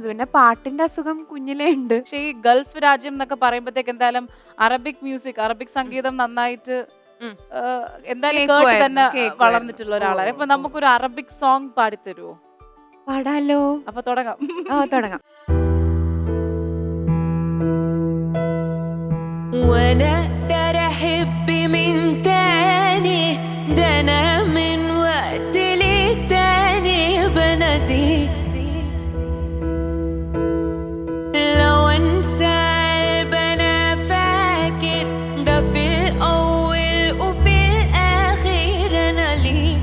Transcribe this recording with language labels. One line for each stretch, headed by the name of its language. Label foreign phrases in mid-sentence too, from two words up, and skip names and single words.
Malayalam: പിന്നെ പാട്ടിന്റെ അസുഖം കുഞ്ഞിലേ ഉണ്ട്. പക്ഷേ ഈ ഗൾഫ് രാജ്യം എന്നൊക്കെ പറയുമ്പോഴത്തേക്ക് എന്തായാലും
English: Arabic music,
Malayalam: അറബിക് സംഗീതം നന്നായിട്ട് എന്തായാലും കേട്ട് തന്നെ വളർന്നിട്ടുള്ള ഒരാളാണ്. അപ്പൊ നമുക്കൊരു
English: Arabic song
Malayalam: പാടിത്തരുവോ? പാടാലോ. അപ്പൊ തുടങ്ങാം. തുടങ്ങാം.
Arabic: وانا اقدر احب من تاني، ده انا من وقت للتاني بناديك. لو انسى قلب انا فاكر، ده في الاول وفي الاخر انا ليك.